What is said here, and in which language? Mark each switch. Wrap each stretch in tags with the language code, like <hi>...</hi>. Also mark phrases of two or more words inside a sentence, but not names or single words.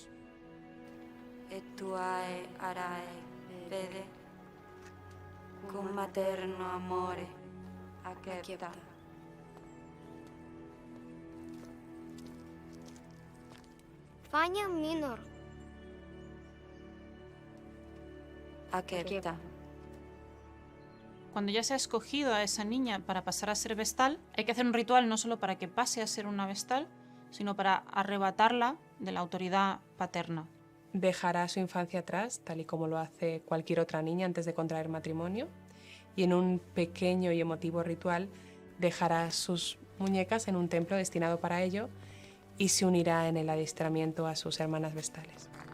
<la>Et tuae arae pede, cum materno amore accepta. Fania minor. Accepta.</la> <es>Cuando ya se ha escogido a esa niña para pasar a ser vestal, hay que hacer un ritual no solo para que pase a ser una vestal, sino para arrebatarla de la autoridad paterna. Dejará su infancia atrás, tal y como lo hace cualquier otra niña antes de contraer matrimonio, y en un pequeño y emotivo ritual dejará sus muñecas en un templo destinado para ello y se unirá en el adiestramiento a sus hermanas vestales.</es>